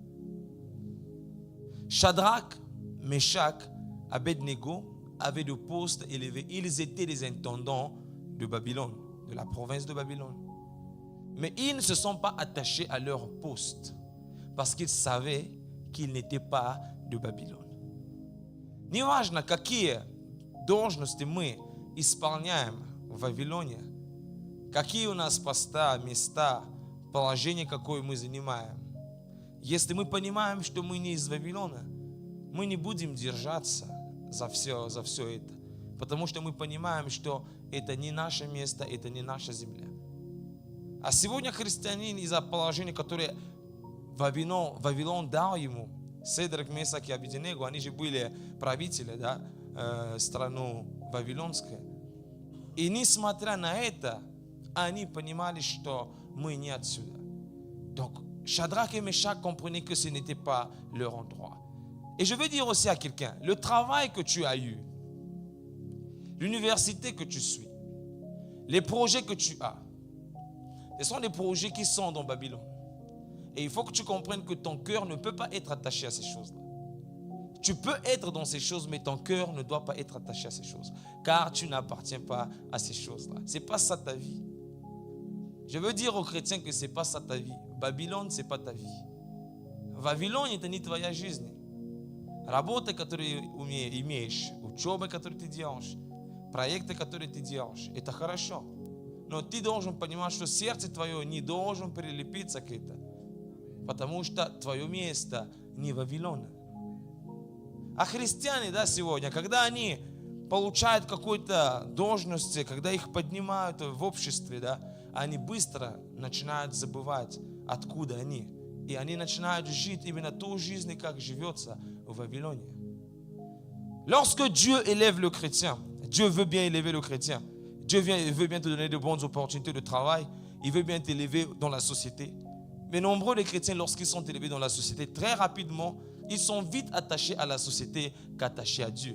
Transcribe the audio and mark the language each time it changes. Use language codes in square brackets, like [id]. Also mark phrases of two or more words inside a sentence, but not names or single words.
[fr] Shadrach, Meshach, Abednego avaient des postes élevés. Ils étaient des intendants de Babylone, de la province de Babylone. Mais ils ne se sont pas attachés à leur poste parce qu'ils savaient qu'ils n'étaient pas de Babylone. [ru] Неважно, какие должности мы исполняем в Вавилоне, какие у нас поста, места, положение, какое мы занимаем. Если мы понимаем, что мы не из Вавилона, мы не будем держаться за все это, потому что мы понимаем, что это не наше место, это не наша земля. А сегодня христианин из-за положения, которое Вавилон дал ему, Седрак, Месах и Абедnego, они же были правители, да, страны вавилонской. И несмотря на это, они понимали, что мы не отсюда. [fr] Donc, Shadrach et Meshach comprenaient que ce n'était pas leur endroit. Et je veux dire aussi à quelqu'un, le travail que tu as eu, l'université que tu suis, Les projets que tu as, ce sont des projets qui sont dans Babylone. Et il faut que tu comprennes que ton cœur ne peut pas être attaché à ces choses-là. Tu peux être dans ces choses, mais ton cœur ne doit pas être attaché à ces choses. Car tu n'appartiens pas à ces choses-là. Ce n'est pas ça ta vie. Je veux dire aux chrétiens que ce n'est pas ça ta vie. Babylone, ce n'est pas ta vie. [ru] Вавилон – это не твоя жизнь. Работа, которую имеешь, учеба, которую ты делаешь, проекты, которые ты делаешь, это хорошо. Но ты должен понимать, что сердце твое не должен прилепиться к этому, потому что твое место не Вавилон. А христиане, да, сегодня, когда они получают какую-то должность, когда их поднимают в обществе, да, они быстро начинают забывать, откуда они. И они начинают жить именно ту жизнь, как живется в Вавилоне. [fr] Lorsque Dieu élève le chrétien, Dieu veut bien élever le chrétien. Dieu veut bien te donner de bonnes opportunités de travail. Il veut bien t'élever dans la société. Mais nombreux les chrétiens, lorsqu'ils sont élevés dans la société, très rapidement, ils sont vite attachés à la société qu'attachés à Dieu.